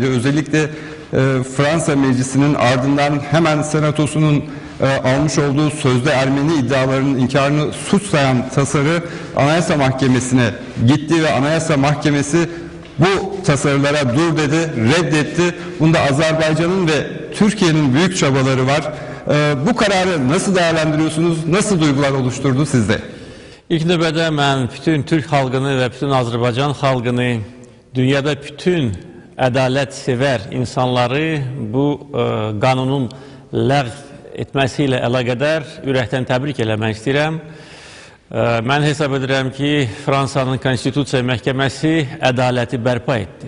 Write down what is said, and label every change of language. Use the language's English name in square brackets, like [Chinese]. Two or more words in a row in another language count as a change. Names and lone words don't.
[Turkish] Özellikle Fransa Meclisi'nin ardından hemen Senatosu'nun almış olduğu sözde Ermeni iddialarının inkarını suç sayan tasarı Anayasa Mahkemesi'ne gitti ve Anayasa Mahkemesi bu tasarılara dur dedi, reddetti. Bunda Azerbaycan'ın ve Türkiye'nin büyük çabaları var. Bu kararı nasıl değerlendiriyorsunuz? Nasıl duygular oluşturdu sizde? [Azerbaijani] İlk növbədə mən bütün Türk xalqını ve bütün Azərbaycan xalqını, dünyada bütün ədalət-sevər insanları bu qanunun ləğv etməsiyle əlaqədar ürəkdən təbrik eləmək istəyirəm. Mən hesab edirəm ki, Fransanın Konstitusiya Məhkəməsi ədaləti bərpa etdi.